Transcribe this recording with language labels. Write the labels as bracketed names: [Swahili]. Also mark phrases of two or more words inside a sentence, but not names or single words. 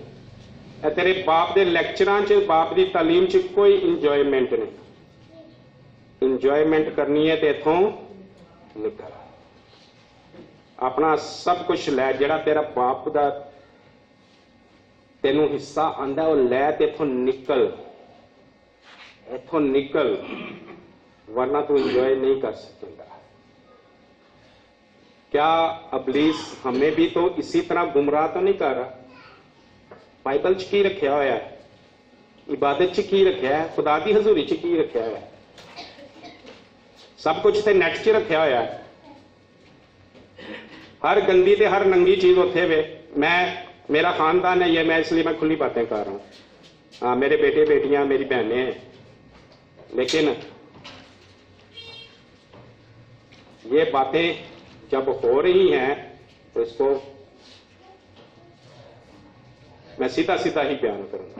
[Punjabi] تیرے باپ دے لیکچراں چ, باپ دی تعلیم چ کوئی انجوائمنٹ نہیں. انجوائمنٹ کرنی ہے تو اتوں نکل, اپنا سب کچھ لے, جڑا تیرا باپ دا تینوں حصہ آندا وہ لے تے اتوں نکل, ورنہ تو انجوائے نہیں کر سکے گا. [Urdu] کیا ابلیس ہمیں بھی تو اسی طرح گمراہ تو نہیں کر رہا؟ [Punjabi] بائبل چ کی رکھیا ہوا ہے؟ عبادت چ کی رکھیا ہے؟ خدا کی حضوری چ کی رکھیا ہوا ہے؟ سب کچھ تے نیٹ چ رکھیا ہوا ہے. ہر گندی تے ہر ننگی چیز اتنے وے. [Urdu] میرا خاندان ہے یہ, میں اس لیے میں کھلی باتیں کر رہا ہوں. ہاں, میرے بیٹے بیٹیاں, میری بہنیں ہیں, لیکن یہ باتیں جب ہو رہی ہیں تو اس کو میں سیدھا ہی بیان کروں گا.